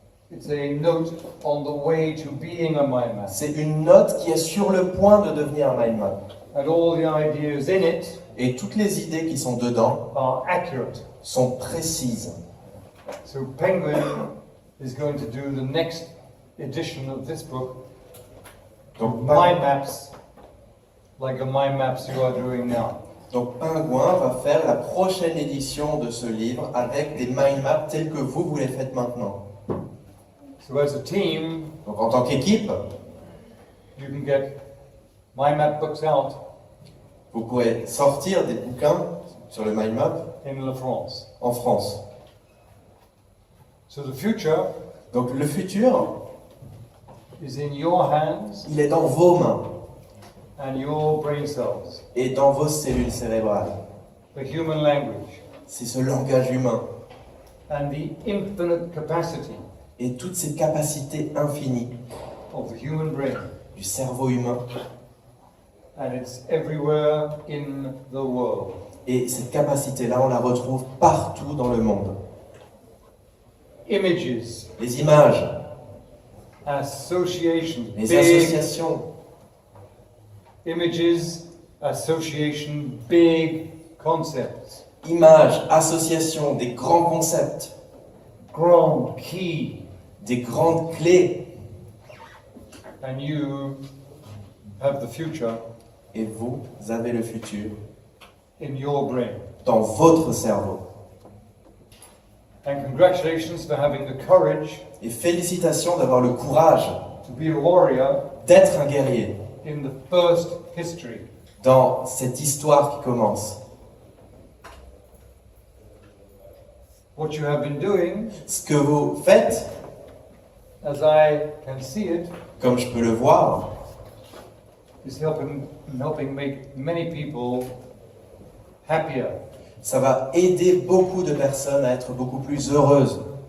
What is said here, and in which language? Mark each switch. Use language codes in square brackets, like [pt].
[en] It's a note on the way to being a mind map. [fr] C'est une note qui est sur le point de devenir un mind map. [en] And all the ideas in it [fr] Et toutes les idées qui sont dedans [en] are accurate. [fr] sont précises. [en] So Penguin is going to do the next edition of this book, [fr] Donc, [en] mind maps, like the mind maps you are doing now. [fr] Donc Pingouin va faire la prochaine édition de ce livre avec des mind maps tels que vous les faites maintenant. [en] So as a team, [fr] Donc en tant qu'équipe, [en] you can get mind map books out [fr] vous pourrez sortir des bouquins sur le mind map [en] in La France. [fr] en France. [en] So the future [fr] Donc le futur, [en] is in your hands [fr] il est dans vos mains [en] and your brain cells, [fr] et dans vos cellules cérébrales. [en] the human language, [fr] C'est ce langage humain [en] and the infinite capacity [fr] et toutes ces capacités infinies [en] of the human brain. [fr] du cerveau humain. [en] And it's everywhere in the world. [fr] Et cette capacité-là, on la retrouve partout dans le monde. [en] Images, [fr] Les images, [en] associations, [fr] les [en] big [fr] associations, [en] images, association, big concepts, [fr] images, associations, des grands concepts, [en] grand key, [fr] des grandes clés. [en] and you have the future [fr] Et vous avez le futur [en] in your brain. [fr] dans votre cerveau. [en] And congratulations for having the courage [fr] Et félicitations d'avoir le courage [en] to be a warrior [fr] d'être un guerrier [en] in the first history. [fr] dans cette histoire qui commence. [en] What you have been doing, [fr] Ce que vous faites, [en] as I can see it, [fr] comme je peux le voir, [en] is helping make many people happier. [fr] ça va aider beaucoup de personnes à être beaucoup plus heureuses.